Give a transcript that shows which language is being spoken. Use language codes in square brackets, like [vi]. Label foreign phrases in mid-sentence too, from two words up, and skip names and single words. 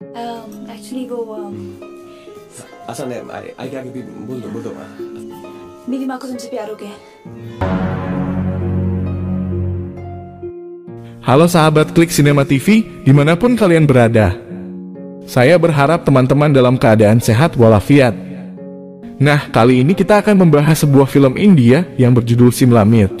[hi] Actually वो असल में आई क्या कि बोल दो मेरी माँ को तुमसे प्यार हो गया। [id] Halo sahabat Klik Cinema TV, dimanapun kalian berada. Saya berharap teman-teman dalam keadaan sehat walafiat. Nah, kali ini kita akan membahas sebuah film India yang berjudul Shimla Mirch.